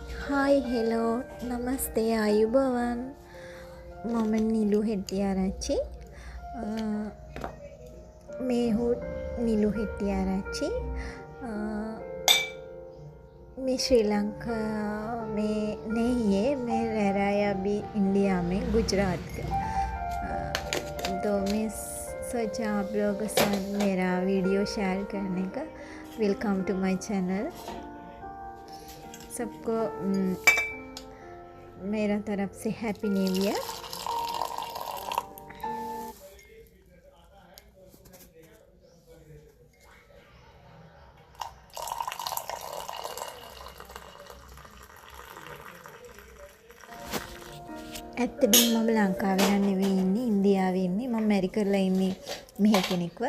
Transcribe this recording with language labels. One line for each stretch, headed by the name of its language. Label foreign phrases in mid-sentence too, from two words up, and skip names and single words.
English: hi hello
Sinhala: නමස්තේ ආයුබෝවන් මම නිලු හෙට්ටිආරච්චි මේහුත් නිලු හෙට්ටිආරච්චි मैं
Hindi: श्रीलंका में नहीं है मैं रह रहा है अभी इंडिया में गुजरात का तो मैं सोचा आप लोगों के साथ मेरा वीडियो शेयर करने का
English: welcome to my channel
Hindi: सबको मेरा तरफ से
English: happy new year.
Sinhala: ඇත්තටම මම ලංකාවේ නම් නෙවෙයි ඉන්නේ ඉන්දියාවේ ඉන්නේ මම මැරිකල්ලා ඉන්නේ මෙහෙ කෙනෙක්ව.